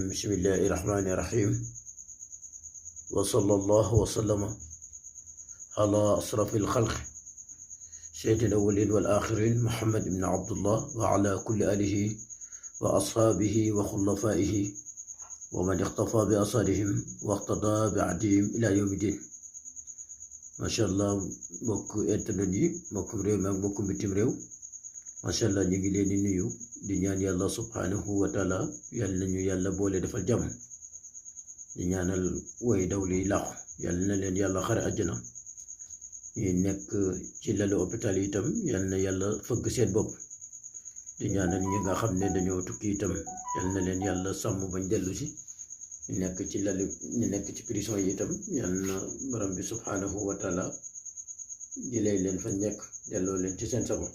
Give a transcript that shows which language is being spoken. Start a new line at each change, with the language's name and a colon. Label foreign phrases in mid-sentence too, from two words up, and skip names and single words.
Arabic: بسم الله الرحمن الرحيم، وصلى الله وسلم على أشرف الخلق سيد الأولين والآخرين محمد بن عبد الله وعلى كل آله وأصحابه وخلفائه ومن اقتفى بأثرهم واقتدى بعدهم إلى يوم الدين. ما شاء الله
Wolof: mbokk internet yi, mbokkum réew mi ak mbokkum bitim réew,
Arabic: ما شاء الله
Wolof: ñu ngi leen di nuyu di ñaan yàlla
Arabic: سبحانه وتعالى
Wolof: yàlla nañu yàlla boole defal jàmm, di ñaanal way dawli laaxu yàlla na leen yàlla xare àjjana, ñi nekk ci lalu hôpital yi itam yàlla na yàlla fëgg seen bopp, di ñaanal ñi nga xam ne dañoo tukki itam yàlla na leen yàlla sàmm bañ dellu si, ñu nekk ci lalu ñu nekk ci prison yi itam yàlla na borom bi
Arabic: سبحانه وتعالى
Wolof: jëlee leen fa nekk delloo leen ci seen sago.